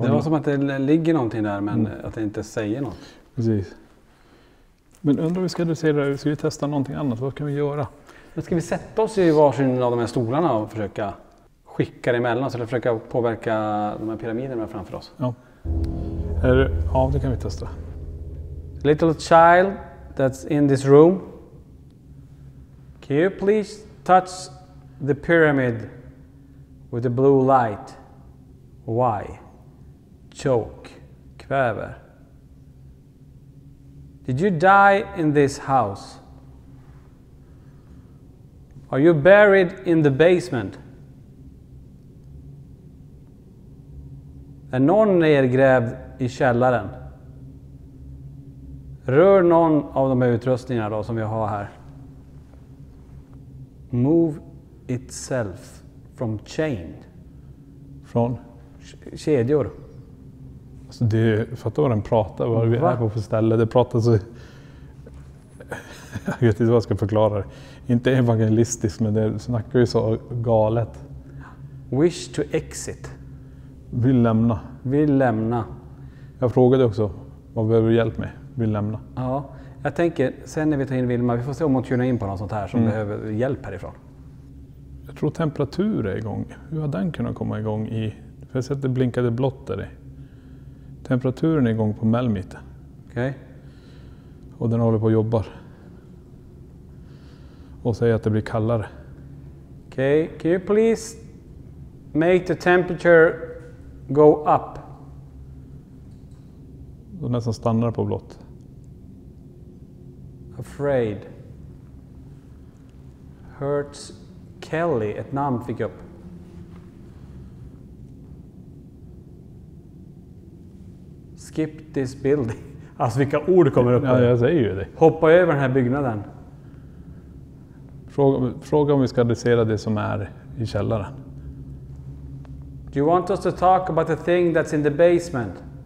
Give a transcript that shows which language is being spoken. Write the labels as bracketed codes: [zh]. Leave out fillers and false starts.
[sv] Det var som att det ligger någonting där, men att det inte säger något. Precis. Men undrar vi ska vi testa någonting annat? Vad kan vi göra? Men ska vi sätta oss i varsin av de här stolarna och försöka skicka det emellan oss eller försöka påverka de här pyramiderna framför oss? Ja. Det kan vi testa. [en] Little child that's in this room. Can you please touch the pyramid with the blue light? Why? Choke. [sv] Kväver. [en] Did you die in this house? Are you buried in the basement? [sv] Är någon nedgrävd i källaren? Rör någon av de här utrustningarna då som vi har här. [en] Move itself from chain. [sv] Från? Kedjor. Alltså det, fattar vad den pratar, vad vi är på för ställe. Det pratar så... Jag vet inte vad jag ska förklara det. Inte evangelistiskt, men det snackar ju så galet. [en] Wish to exit. [sv] Vill lämna. Vill lämna. Jag frågade också, vad behöver du hjälp med? Vill lämna. Ja, jag tänker, sen när vi tar in Vilma, vi får se om hon tunar in på något sånt här som behöver hjälp härifrån. Jag tror temperatur är igång. Hur har den kunnat komma igång i... För jag sett det blinkade blått där i. Temperaturen är igång på Melmite. Okej. Och den håller på och jobbar. Och säger att det blir kallare. [en] Okej, can you please make the temperature go up? [sv] Och nästan stannar på blått. [en] Afraid. Hurts Kelly, [sv] ett namn fick upp. [en] Skip this building. [sv] Alltså vilka ord kommer upp? Ja, jag säger ju det. Hoppa över den här byggnaden. Fråga om vi ska adressera det som är i källaren. [en] Do you want us to talk about the thing that's in the basement?